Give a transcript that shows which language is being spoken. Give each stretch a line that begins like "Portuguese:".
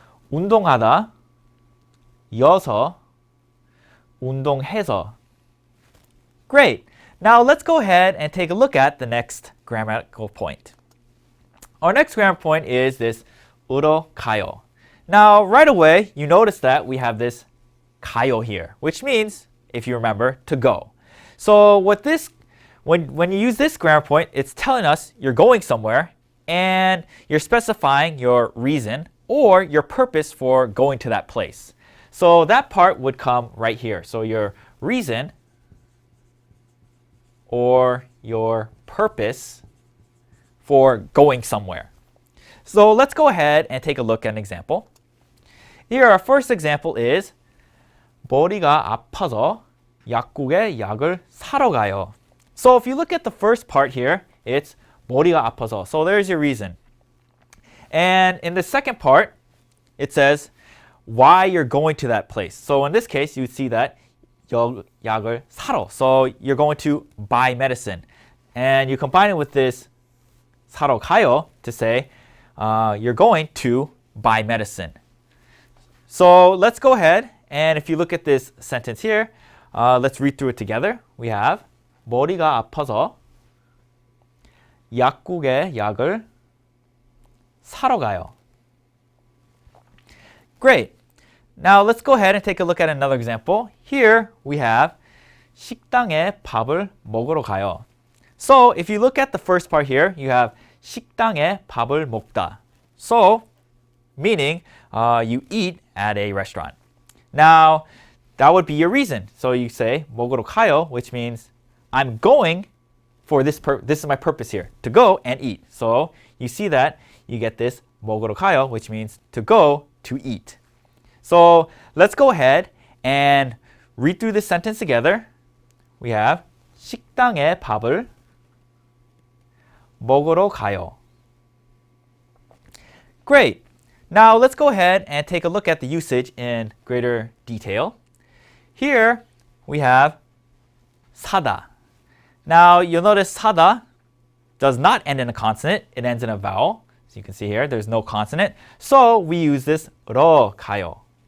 Korean: 운동하다, 여서, 운동해서.
English: Great. Now let's go ahead and take a look at the next grammatical point. Our next grammar point is this 으러 가요. Now right away you notice that we have this 가요 here, which means, if you remember, to go. So when you use this grammar point, it's telling us you're going somewhere and you're specifying your reason or your purpose for going to that place. So that part would come right here. So your reason or your purpose for going somewhere. So let's go ahead and take a look at an example. Here our first example is 머리가 아파서 약국에 약을 사러 가요. So if you look at the first part here, it's 머리가 아파서. So there's your reason. And in the second part, it says why you're going to that place. So in this case, you would see that 약을 사러. So you're going to buy medicine. And you combine it with this 사러 가요 to say you're going to buy medicine. So let's go ahead, and if you look at this sentence here, let's read through it together.
Korean: We have 머리가 아파서 약국에 약을 사러 가요.
English: Great. Now let's go ahead and take a look at another example. Here we have 식당에 밥을 먹으러 가요. So if you look at the first part here, you have
Korean: 식당에 밥을 먹다.
English: So, meaning you eat at a restaurant. Now, that would be your reason. So you say 먹으러 가요, which means I'm going for this is my purpose here, to go and eat. So you see that you get this 먹으러 가요, which means to go to eat. So let's go ahead and read through this sentence together.
Korean: We have 식당에 밥을 먹으러 가요.
English: Great. Now let's go ahead and take a look at the usage in greater detail. Here we have 사다. Now you'll notice 사다 does not end in a consonant, it ends in a vowel. So you can see here there's no consonant. So we use this 러 가요.